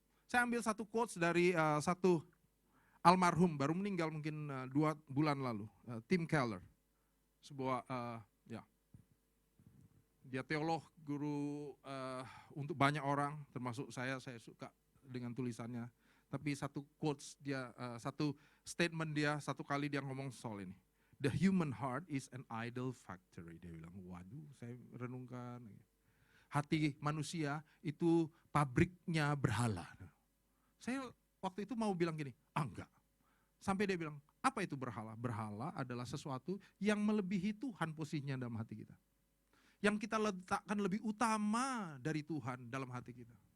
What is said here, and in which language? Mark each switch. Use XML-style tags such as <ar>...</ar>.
<id>Saya ambil satu quotes dari satu almarhum, baru meninggal mungkin 2 bulan lalu, Tim Keller. Sebuah, dia teolog, guru untuk banyak orang, termasuk saya suka dengan tulisannya. Tapi satu quotes dia, satu statement dia, satu kali dia ngomong soal ini.</id> <en>The human heart is an idol factory.</en> <id>Dia bilang, waduh, saya renungkan. Hati manusia itu pabriknya berhala. Saya waktu itu mau bilang gini, enggak. Sampai dia bilang, apa itu berhala? Berhala adalah sesuatu yang melebihi Tuhan posisinya dalam hati kita. Yang kita letakkan lebih utama dari Tuhan dalam hati kita.</id>